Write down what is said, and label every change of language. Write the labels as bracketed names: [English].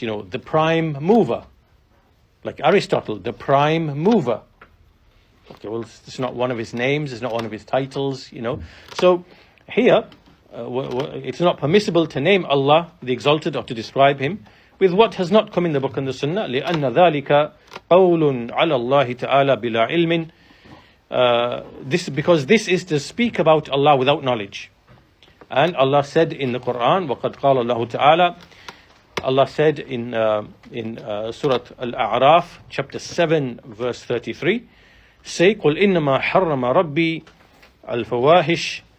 [English] The prime mover, like Aristotle, the prime mover. Okay, well, it's not one of his names, it's not one of his titles. So here, it's not permissible to name Allah the Exalted or to describe Him with what has not come in the book and the Sunnah. [Arabic] لأن ذلك قول على الله تعالى بلا علم. [English] Because this is to speak about Allah without knowledge. And Allah said in the Quran, [Arabic] وقد قال الله تعالى, [English] Allah said in Surah Al-A'raf, chapter 7, verse 33, say, [Arabic] قل إنما حرم ربي الفواحش.